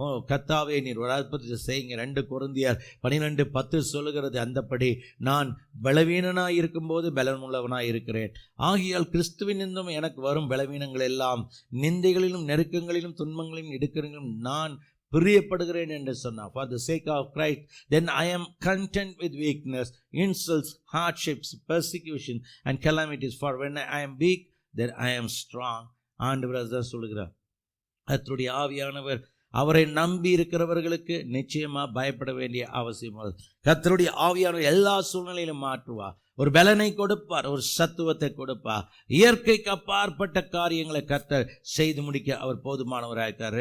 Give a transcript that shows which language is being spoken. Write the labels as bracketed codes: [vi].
[ta] கர்த்தாவே, நீர் ஒரு அற்புதத்தை செய்யுங்க. 2 கொரிந்தியர் 12:10 சொல்லுகிறது, அந்தப்படி நான் பலவீனனாய் இருக்கும்போது பலனுள்ளவனாய் இருக்கிறேன். ஆகியால் கிறிஸ்துவின் நின்றும் எனக்கு வரும் பலவீனங்கள் எல்லாம் நிந்தைகளிலும் நெருக்கங்களிலும் துன்பங்களிலும் இடுக்கங்களிலும் நான் பிரியப்படுகிறேன் என்று சொன்னார். [en] For the sake of Christ, then I am content with weakness, insults, hardships, persecution and calamities. For when I am weak, then I am strong. [ta] ஆண்டவர் அதான் சொல்லுகிறார். கர்த்தருடைய ஆவியானவர் அவரை நம்பி இருக்கிறவர்களுக்கு நிச்சயமா பயப்பட வேண்டிய அவசியம். கர்த்தருடைய ஆவியானவர் எல்லா சூழ்நிலையிலும் மாற்றுவார், ஒரு பலனை கொடுப்பார், ஒரு சத்துவத்தை கொடுப்பார். இயற்கைக்கு அப்பாற்பட்ட காரியங்களை கர்த்தர் செய்து முடிக்க அவர் போதுமானவராயிருக்கார்.